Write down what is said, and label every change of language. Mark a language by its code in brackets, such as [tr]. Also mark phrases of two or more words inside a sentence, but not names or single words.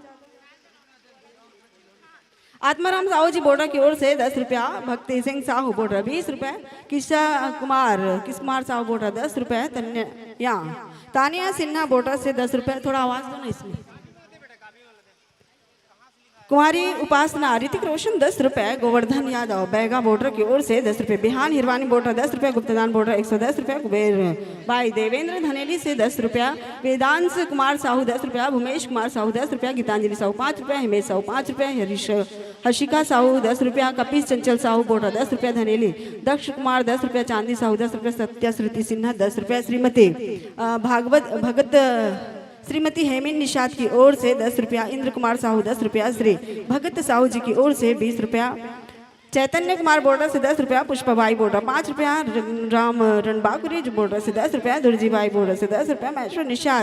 [hi] आत्माराम साहू जी बोर्डर की ओर से 10 रुपया, भक्ति सिंह साहू बोर्डर 20 रुपये, किस कुमार साहू बोर्डर 10 रुपये, तानिया सिन्हा बोर्डर से 10 रुपये। थोड़ा आवाज दो ना इसमें। कुमारी उपासना ऋतिक रोशन 10 रुपये, गोवर्धन यादव बैगा बोर्डर की ओर से 10 रुपये, बिहान हिरवानी बोर्डर 10 रुपये, गुप्तदान बोर्डर 110 रुपये, कुबेर भाई देवेंद्र धनेली से 10 रुपया, वेदांश कुमार साहू 10 रुपया, भूमेश कुमार साहू 10 रुपया, गीतांजलि साहू 5 रुपया, हिमेश साहू 5 रुपये, हर्षिका साहू 10 रुपया, कपिस चंचल साहू बोर्डर 10 रुपया, धनेली दक्ष कुमार 10 रुपया, चांदी साहू 10 रुपया, सत्या श्रुति सिन्हा 10 रुपया, श्रीमती श्रीमती हेमिन निषाद की ओर से 10 रुपया, इंद्र कुमार साहू 10 रुपया, श्री भगत साहू जी की ओर से 20 रुपया, चैतन्य कुमार बोर्डर से 10 रुपया, पुष्पाबाई बोर्डर 5 रुपया, राम रणबाकुरी बोर्डर से 10 रुपया, दुर्जीबाई बोर्डर से 10 रुपया, महेश्वर निषाद